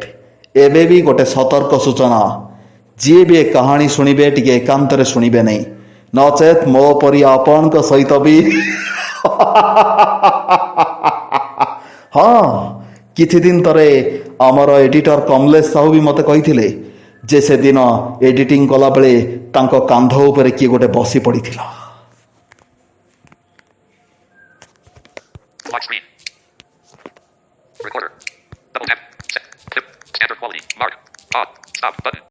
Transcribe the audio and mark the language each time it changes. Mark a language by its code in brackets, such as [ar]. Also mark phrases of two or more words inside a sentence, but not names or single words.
[or] ଏବେ ବି ଗୋଟେ ସତର୍କ ସୂଚନା, ଯିଏ ବି ଏ କାହାଣୀ ଶୁଣିବେ ଟିକେ ଏକାନ୍ତରେ ଶୁଣିବେ ନାହିଁ, ନଚେତ୍ ମୋ ପରି ଆପଣଙ୍କ ସହିତ ବି ହଁ କିଛି ଦିନ ତଳେ ଆମର ଏଡିଟର କମଲେଶ ସାହୁ ବି ମୋତେ କହିଥିଲେ ଯେ ସେଦିନ ଏଡିଟିଂ କଲାବେଳେ ତାଙ୍କ କାନ୍ଧ ଉପରେ କିଏ ଗୋଟେ ବସି ପଡ଼ିଥିଲା। [en] Lock screen. Recorder. Double tap. Set. Standard quality. Mark. Pause. Stop button.